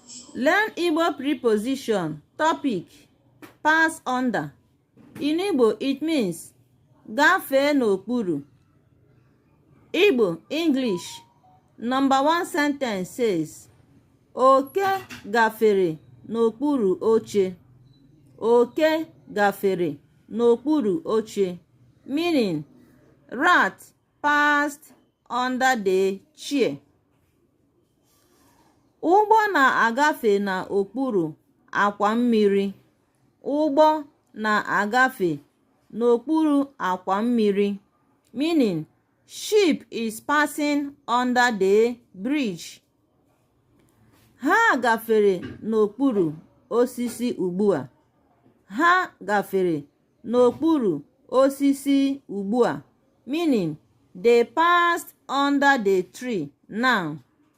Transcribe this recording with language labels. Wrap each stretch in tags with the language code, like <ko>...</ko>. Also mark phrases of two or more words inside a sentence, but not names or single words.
<en>Learn Igbo preposition. Topic: pass under. In Igbo, it means</en> <ig>gafee n'okpuru.</ig> <en>Igbo English. Number 1 sentence says,</en> <ig>Oke gafere n'okpuru oche. Oke gafere n'okpuru oche,</ig> <en>meaning rat passed under the chair.</en> <ig>Ụgbọ na-agafe n'okpuru akwa mmiri. Ụgbọ na-agafe n'okpuru akwa mmiri,</ig> <en>meaning ship is passing under the bridge.</en> <ig>Ha gafere n'okpuru osisi ugbu a. Ha gafere n'okpuru osisi ugbu a,</ig> <en>meaning they passed under the tree now.</en>